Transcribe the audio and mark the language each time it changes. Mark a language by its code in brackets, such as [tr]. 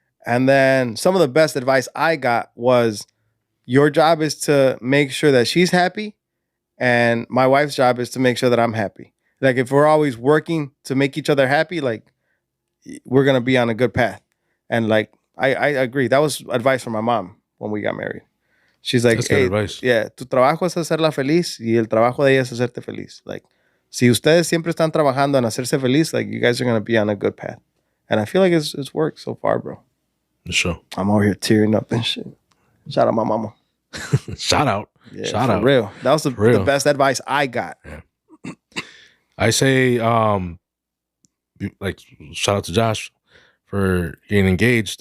[en] And then some of the best advice I got was your job is to make sure that she's happy. And my wife's job is to make sure that I'm happy. Like if we're always working to make each other happy, like we're going to be on a good path. And like, I agree. That was advice from my mom when we got married. She's like, That's good advice. [es] yeah, tu trabajo es hacerla feliz y el trabajo de ella es hacerte feliz. [en] Like, [es] si ustedes siempre están trabajando en hacerse feliz, [en] like you guys are going to be on a good path. And I feel like it's worked so far, bro. For sure. I'm over here tearing up and shit. Shout out my mama. Shout out. Yeah, Shout for out. real. That was the best advice I got. Yeah. I say, like, shout out to Josh for getting engaged.